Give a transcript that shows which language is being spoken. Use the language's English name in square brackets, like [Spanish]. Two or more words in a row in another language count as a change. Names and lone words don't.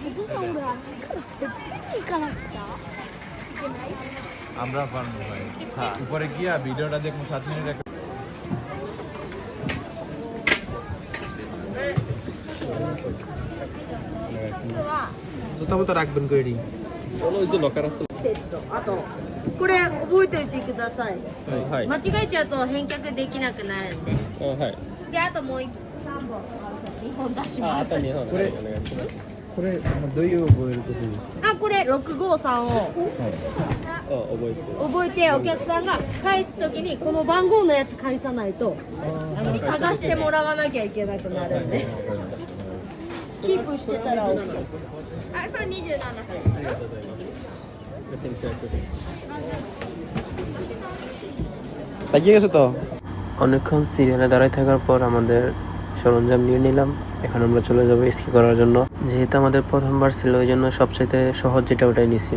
[Bangla] আমরা পারবো ভাই। উপরে গিয়া ভিডিওটা দেখুন 7 মিনিট। জুতা মতো রাখবেন কইডি। ওই যে লকার আছে [Japanese] あとこれ覚えておいてください。はい間違えちゃうと返却できなくなるんで。はいであともう3本2本出します。あと2本これお願いしますこれどういう覚えることですか？あこれ653を覚えて覚えてお客さんが返すときにこの番号のやつ返さないと探してもらわなきゃいけなくなるんで。キープしてたら OK です。あ、それ27歳。 [Bangla] লাগিয়ে গেছে তো। অনেকক্ষণ সিরিয়ালে দাঁড়ায় থাকার পর আমাদের সরঞ্জাম নিয়ে নিলাম। এখন আমরা চলে যাবো স্কি করার জন্য। যেহেতু আমাদের প্রথমবার ছিল, ওই জন্য সবচাইতে সহজ যেটা ওটাই নিছি।